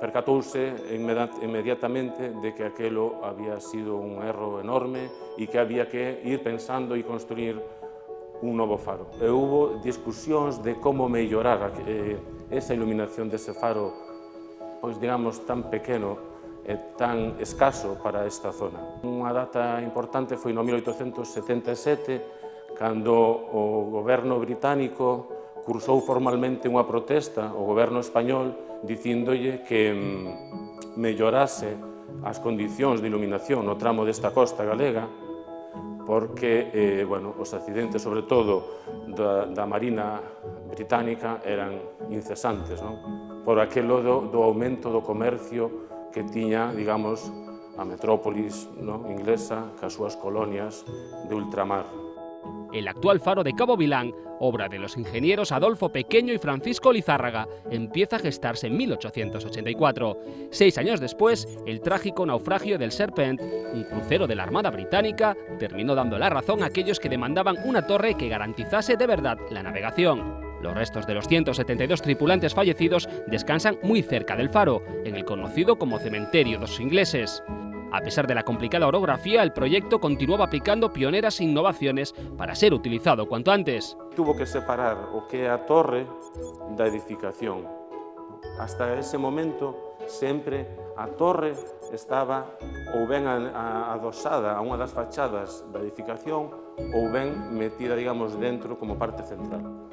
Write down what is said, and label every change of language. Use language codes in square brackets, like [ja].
[gl] percatouse inmediatamente de que aquelo había sido un erro enorme e que había que ir pensando e construir un novo faro. E hubo discusións de como mellorar esa iluminación dese faro, pois digamos, tan pequeno e tan escaso para esta zona. Unha data importante foi no 1877, cando o goberno británico cursou formalmente unha protesta ao goberno español dicíndolle que mellorase as condicións de iluminación no tramo desta costa galega, porque os accidentes, sobre todo da Marina británica, eran incesantes, por aquelo do aumento do comercio que tiña, digamos, a metrópolis inglesa cas súas colonias de ultramar. [es] El actual faro de Cabo Vilán, obra de los ingenieros Adolfo Pequeño y Francisco Lizárraga, empieza a gestarse en 1884. 6 años después, el trágico naufragio del Serpent, un crucero de la Armada Británica, terminó dando la razón a aquellos que demandaban una torre que garantizase de verdad la navegación. Los restos de los 172 tripulantes fallecidos descansan muy cerca del faro, en el conocido como Cementerio dos Ingleses. A pesar de la complicada orografía, el proyecto continuaba aplicando pioneras innovaciones para ser utilizado cuanto antes. Tuvo que separar [gl] o que é a torre da edificación. [es] Hasta ese momento, [gl] sempre a torre estaba ou ben adosada a unha das fachadas da edificación ou ben metida, digamos, dentro como parte central.